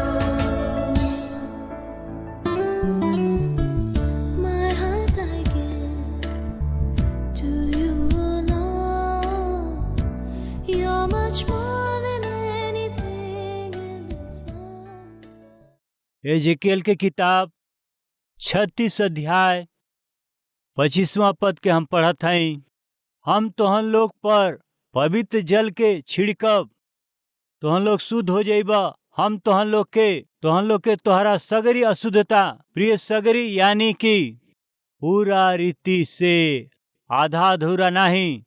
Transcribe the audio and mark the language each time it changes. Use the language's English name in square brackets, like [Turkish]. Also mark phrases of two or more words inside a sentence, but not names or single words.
[English] My heart I give to you, Lord. You're much more than anything in this world. [Bhojpuri] एजेकियल के किताब 36 अध्याय 25वां पद के हम पढ़त हई। हम तोहन लोग पर पवित्र जल के छिड़कब, तोहन लोग शुद्ध हो जाइबा। हम तोहन लोग के तोहरा सगरी अशुद्धता प्रिय सगरी यानी कि पूरा रीति से आधा अधूरा नहीं।